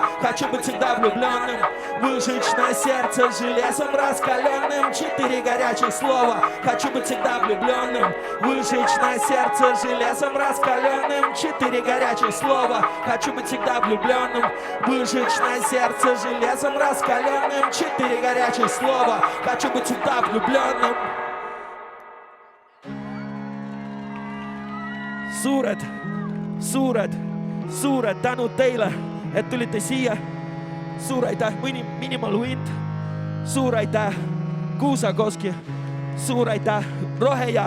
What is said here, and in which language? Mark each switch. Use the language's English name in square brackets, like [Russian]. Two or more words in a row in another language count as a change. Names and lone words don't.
[Russian] Хочу быть всегда влюбленным. Выжечь на сердце железом раскаленным 4 горячих слова. Хочу быть всегда влюбленным. Выжечь на сердце железом раскаленным 4 горячих слова. Хочу быть всегда влюбленным. Выжечь на сердце железом раскаленным 4 горячих слова. Хочу быть всегда влюбленным. [Estonian] Suured tänud teile, et tulite siia. Suur aitäh Minimal Wind, suur aitäh Kuusakoski, suur aitäh Rohejaht.